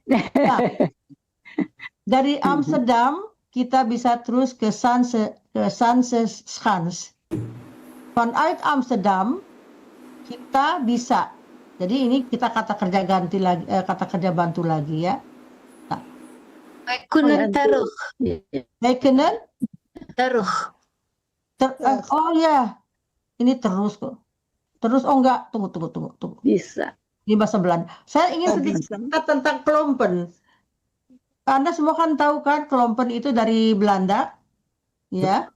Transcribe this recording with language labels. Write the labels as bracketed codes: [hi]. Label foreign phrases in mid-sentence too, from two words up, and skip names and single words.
[id] Nah, dari Amsterdam kita bisa terus ke Zanzischans. Vanuit Amsterdam kita bisa. Jadi ini kita kata kerja ganti lagi, kata kerja bantu lagi ya. [nl] Wij kunnen terug. Wij kunnen Terug. [id] oh ya, ini terus kok. Terus enggak, tunggu. Bisa. Di bahasa Belanda. Saya ingin sedikit cerita tentang klompen. Anda semua kan tahu kan klompen itu dari Belanda, ya.